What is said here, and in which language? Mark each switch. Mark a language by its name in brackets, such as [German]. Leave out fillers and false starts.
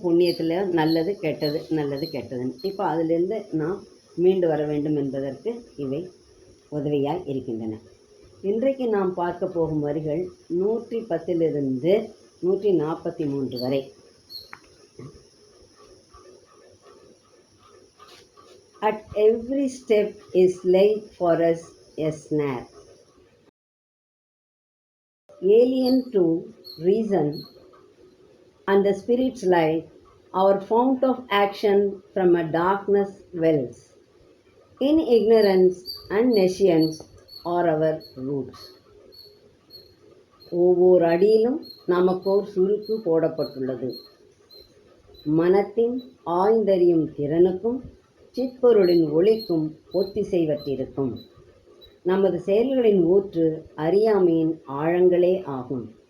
[Tamil] புண்ணியத்தில் நல்லது கெட்டது, நல்லது கெட்டதுன்னு. இப்போ அதிலிருந்து நாம் மீண்டு வர வேண்டும் என்பதற்கு இவை உதவியாக இருக்கின்றன. இன்றைக்கு நாம் பார்க்க போகும் வரிகள் 110 143 வரை. [English] At every step is laid for us a snare, alien to reason and the spirit's light, our fount of action from a darkness wells. In ignorance and nescience are our roots. [Tamil] ஒவ்வொரு அடியிலும் நமக்கோர் சுருக்கு போடப்பட்டுள்ளது. மனத்தின் ஆய்ந்தறியும் திறனுக்கும் சிற்பொருளின் ஒளிக்கும் ஒத்திசைவற்றிருக்கும். நமது செயல்களின் ஊற்று அறியாமையின் ஆழங்களே ஆகும்.